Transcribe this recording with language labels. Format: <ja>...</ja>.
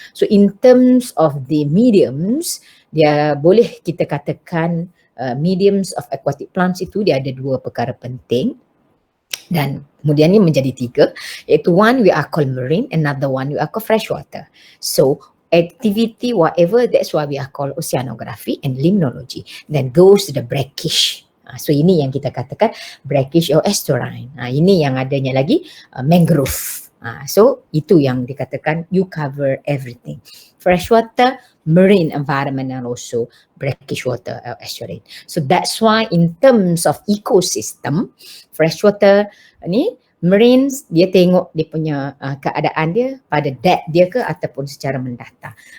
<en>So in terms of the mediums,</en> <ms>dia boleh kita katakan</ms> <en>mediums of aquatic plants</en> <ms>itu dia ada 2 perkara penting. Dan kemudian ni menjadi 3, iaitu</ms> <en>one we are called marine, another one we are called freshwater. So activity whatever, that's why we are called oceanography and limnology. Then goes to the brackish.</en> <ms>So ini yang kita katakan</ms> <en>brackish or estuarine.</en> <ms>Ini yang adanya lagi mangrove. So itu yang dikatakan</ms> <en>you cover everything. Freshwater, marine environment and also brackish water or estuarine. So that's why in terms of ecosystem,</en> <ms>freshwater ni marines dia tengok dia punya keadaan dia pada depth dia ke ataupun secara mendatar.</ms>